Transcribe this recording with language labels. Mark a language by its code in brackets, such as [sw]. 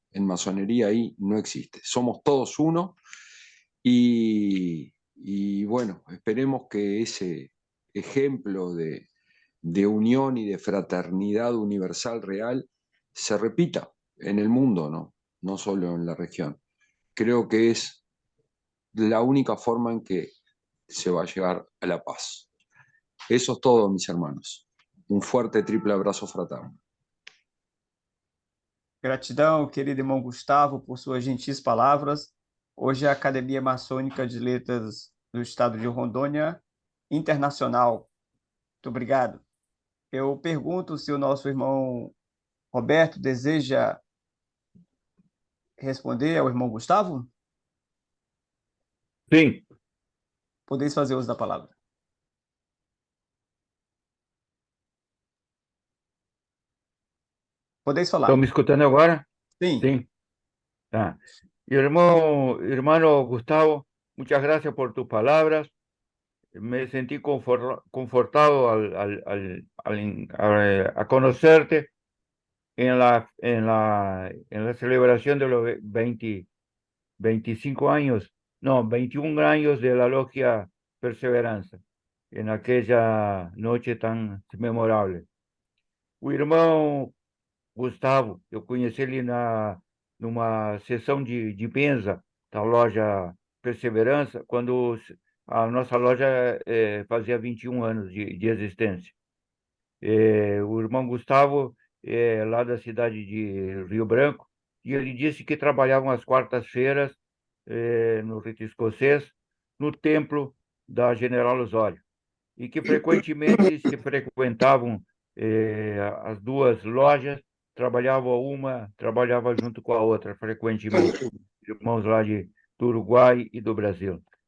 [es] En masonería ahí no existe. Somos todos uno y bueno, esperemos que ese ejemplo de unión y de fraternidad universal real se repita en el mundo, no solo en la región. Creo que es la única forma en que se va a llegar a la paz. Eso es todo, mis hermanos. Un fuerte triple abrazo fraterno. [pt] Gratidão, querido irmão Gustavo, por suas gentis palavras. Hoje a Academia Maçônica de Letras do Estado de Rondônia Internacional. Muito obrigado. Eu pergunto se o nosso irmão Roberto deseja responder ao irmão Gustavo? Sim. Podeis fazer uso da palavra. Podeis falar. ¿Estão me escutando agora? Sim. Sim. Ah. [es] Hermano Gustavo, muchas gracias por tus palabras. Me sentí confortado a conocerte en la celebración de los 25 años, no, 21 años de la Logia Perseveranza, en aquella noche tan memorable. [pt] O irmão Gustavo, eu conheci ele numa sessão de benza da loja Perseverança, quando a nossa loja fazia 21 anos de existência. O irmão Gustavo é lá da cidade de Rio Branco, e ele disse que trabalhavam às quartas-feiras no rito escocês, no templo da General Osório, e que frequentemente se frequentavam as duas lojas, trabalhava junto com a outra frequentemente, irmãos lá do Uruguai e do Brasil.